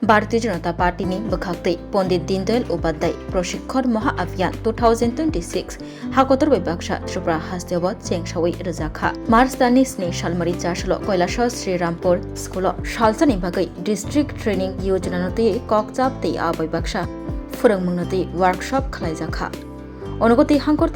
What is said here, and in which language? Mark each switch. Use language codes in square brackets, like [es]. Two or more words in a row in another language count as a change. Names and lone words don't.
[trp] भारतीय जनता पार्टी ने बखाते पंडित दीनदयाल उपाध्याय प्रशिक्षण महा अभियान 2026 हाकोतर विभागसा त्रिपुरा हास्तेव चेंगसावै रजाखा मार्च दाननि 2 सालमारि जासलो कैलाश श्रीरामपुर स्कूल सालसानि बागै [en] district training [trp] योजनानोते ककजाब ते आ विभागसा फोरोंमुंनोते वर्कशॉप खालायजाखा अनुगति हांकरते